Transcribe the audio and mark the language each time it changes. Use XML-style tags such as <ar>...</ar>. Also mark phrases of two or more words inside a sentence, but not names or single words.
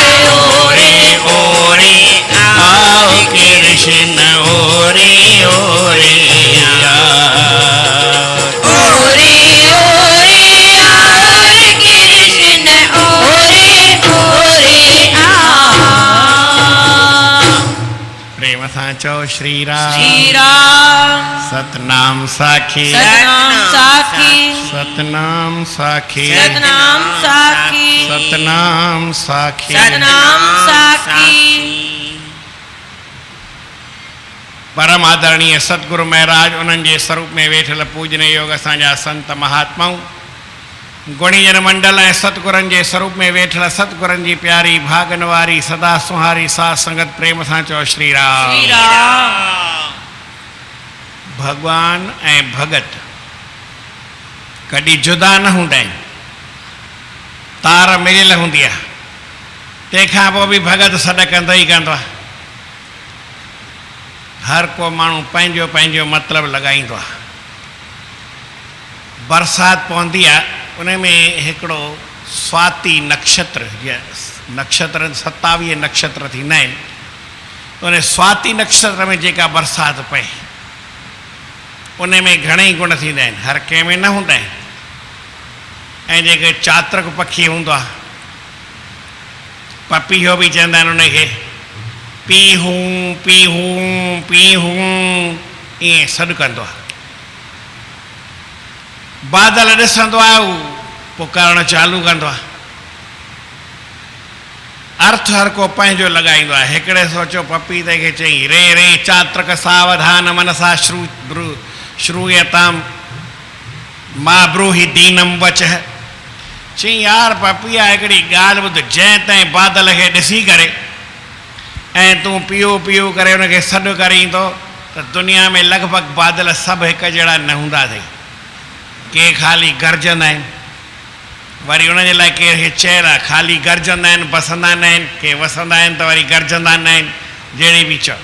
<hi>ओरे ओरे आओ कृष्ण ओरे ओरे आओ। ओरे ओरे आओ रे कृष्ण ओरे ओरे आओ।</hi> <sd>प्रेम सां चओ श्री राम श्री राम सतनाम साखी सतनाम साखी सतनाम साखी सतनाम साखी सतनाम साखी। सतनाम साखी। परम आदरणीय सतगुरु महाराज उन्हनि जे स्वरूप में वेठल पूजनीय योग असांजा संत महात्माऊं गुणीजन मंडल ऐं सतगुरनि जे स्वरूप में वेठल सतगुरनि जी प्यारी भागन वारी सदा सुहारी साथ संगत प्रेम सां चओ श्री राम। श्री राम। भगवान ऐं भगत कॾहिं जुदा न हूंदा आहिनि। तार मिलियल हूंदी आहे। तंहिंखां पोइ बि भगत सॾ कंदो ई कंदो आहे। हर को माण्हू पंहिंजो पंहिंजो मतिलबु लॻाईंदो आहे। बरसाति पवंदी आहे उन में हिकिड़ो स्वाति नक्षत्र नक्षत्र 27 नक्षत्र थींदा आहिनि। उन स्वाति नक्षत्र में जेका बरसाति पए उन में घणेई गुण थींदा आहिनि। हर कंहिं में न हूंदा आहिनि। ऐं जेके चात्रक पखी हूंदो आहे पपीहो बि चवंदा आहिनि उनखे पीहूं पीहूं पीहूं ईअं सॾु कंदो आहे। बादल ॾिसंदो आहे उहो पुकारणु चालू कंदो आहे। अर्थ हर को पंहिंजो लॻाईंदो आहे। हिकिड़े सोचो पपीते खे चई</sd> <sa>रे रे चात्रक सावधान मनसा श्रूयताम मा ब्रूहि दीनम वचः</sa> <sd>चई यार पपीआ हिकिड़ी ॻाल्हि ॿुध, जंहिं ताईं बादल खे ॾिसी करे ऐं तूं पियो पियो करे उनखे सॾु करीं थो त दुनिया में लॻभॻि बादल सभु हिकु जहिड़ा न हूंदा अथई। के ख़ाली गरजंदा आहिनि, वरी उनजे लाइ कंहिंखे चइर आहे ख़ाली गरजंदा आहिनि बसंदा न आहिनि, के वसंदा आहिनि त वरी गरजंदा न आहिनि, जहिड़ी बि चओ।</sd>